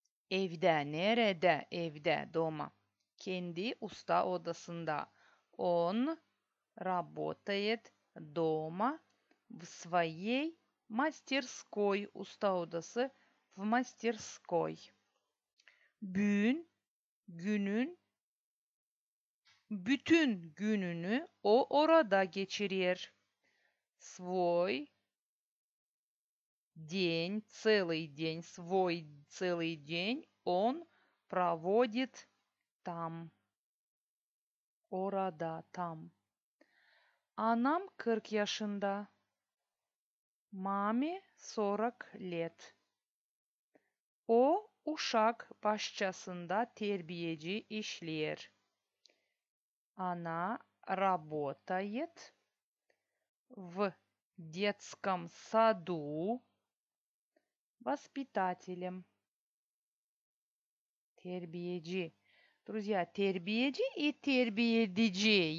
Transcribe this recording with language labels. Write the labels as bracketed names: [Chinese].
[Gagauz] Evde, nerede? Evde, дома. Kendi usta odasında. [Russian] Он работает дома в своей мастерской. [Gagauz] Usta odası [Russian] в мастерской. [Gagauz] Günün bütün gününü o orada geçirir. [Russian] Свой день, свой целый день он проводит там. [Gagauz] Orada, там. Anam 40 yaşında. [Russian] Mami 40 лет. [Gagauz] O uşak bahçesinde terbiyeci işler. [Russian] Она работает в детском саду воспитателем. Terbiyeci. Друзья, тербиеджи и тербиедиджи.